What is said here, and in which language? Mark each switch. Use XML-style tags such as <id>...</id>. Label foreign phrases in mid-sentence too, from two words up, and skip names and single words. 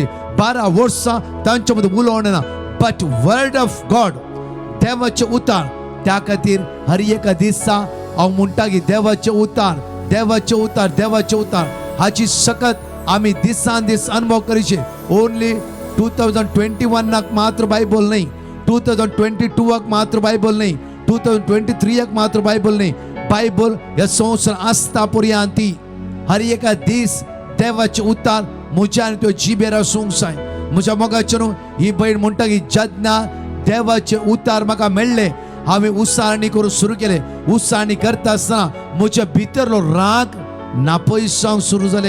<kok>12 वर्सां तांच्या मदीं उलोवण ना.</kok> <en>but Word of God</en> <kok>देवाचे उतार त्या खातीर हर एका दिसा हांव म्हणटा की देवाचे उतार हाची सकत आमी दिसान दीस अनुभव करीचे. ओन्ली 2021 मात्र बायबल नाही, 2022 मात्र बायबल नाही, 2023 मात्र बायबल नाही. बायबल ह्या संवसार आसता पर्यंत हर एका दीस देवाचे उतार म्हज्या आनी त्यो जिबेर आसूंक जाय. म्हज्या मोगाचेर ही बायल म्हणटा की जेन्ना देवाचे उतार म्हाका मेळ्ळे हांवें उसाळणी करूंक सुरू केले. उसाळणी करता आसतना म्हज्या भितरलो राग नापयस जावंक सुरू जाले.</kok>